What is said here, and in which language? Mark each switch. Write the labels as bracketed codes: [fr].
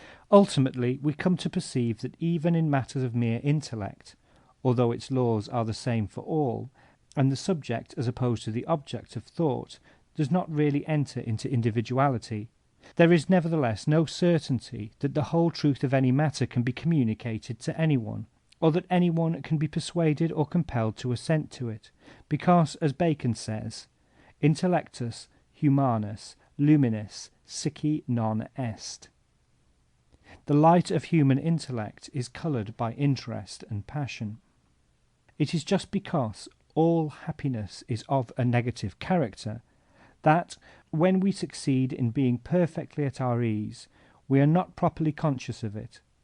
[en] Ultimately, we come to perceive that even in matters of mere intellect, although its laws are the same for all, and the subject as opposed to the object of thought does not really enter into individuality, there is nevertheless no certainty that the whole truth of any matter can be communicated to anyone, or that anyone can be persuaded or compelled to assent to it, because, as Bacon says, [la] intellectus humanus luminis sici non est. [en] The light of human intellect is coloured by interest and passion. It is just because all happiness is of a negative character that, when we succeed in being perfectly at our ease, we are not properly conscious of it.